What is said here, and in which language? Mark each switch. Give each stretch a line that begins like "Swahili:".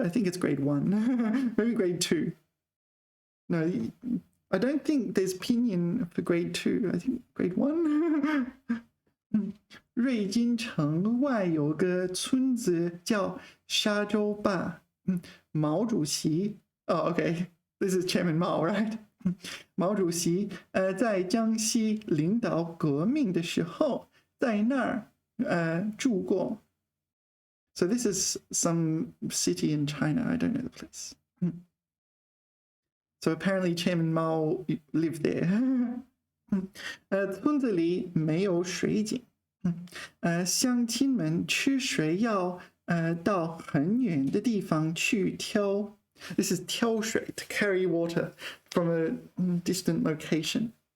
English: I think it's grade 1. Maybe grade 2. No, I don't think there's pinyin for grade 2. I think grade 1.
Chinese: 瑞金城外有个村子叫沙洲坝。
English: 毛主席 Oh, okay. This is Chairman Mao, right?
Chinese: 毛主席在江西领导革命的时候，在那儿住过。
English: So this is some city in China. I don't know the place. So apparently Chairman Mao lived there.
Chinese: 村子里没有水井。乡亲们吃水要到很远的地方去挑。
English: This is 挑水, to carry water from a distant location.